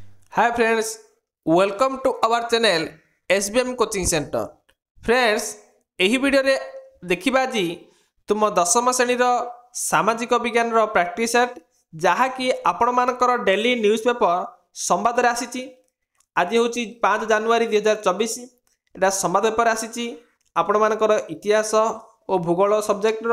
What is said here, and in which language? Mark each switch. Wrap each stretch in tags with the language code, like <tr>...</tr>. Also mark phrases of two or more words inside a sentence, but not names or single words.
<en>Hi friends, welcome to our channel SBM Coaching Center. Friends,</en> <or>ଏହି ଭିଡ଼ିଓରେ ଦେଖିବା ଆଜି ତୁମ ଦଶମ ଶ୍ରେଣୀର ସାମାଜିକ ବିଜ୍ଞାନର</or> <en>practice set</en> <or>ଯାହାକି ଆପଣମାନଙ୍କର</or> <en>daily news paper</en> <or>ସମ୍ବାଦରେ ଆସିଛି। ଆଜି ହେଉଛି 5 ଜାନୁଆରୀ 2024। ଏଟା ସମ୍ବାଦ ପେପର ଆସିଛି ଆପଣମାନଙ୍କର ଇତିହାସ ଓ ଭୂଗୋଳ ସବଜେକ୍ଟର।</or>